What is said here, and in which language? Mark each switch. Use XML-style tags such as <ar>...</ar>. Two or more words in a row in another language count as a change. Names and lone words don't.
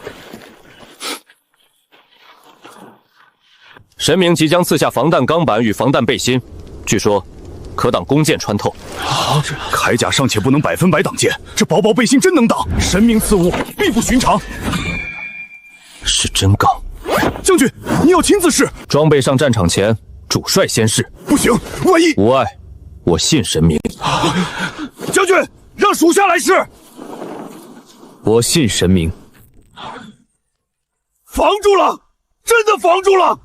<zh>神明即将赐下防弹钢板与防弹背心，据说可挡弓箭穿透。铠甲尚且不能100%挡箭，这薄薄背心真能挡。神明赐物，并不寻常。是真钢。将軍，你要親自試。裝備上戰場前，主帥先試。不行，萬一…… 無礙，我信神明。將軍，讓屬下來試。我信神明。防住了，真的防住了！</zh>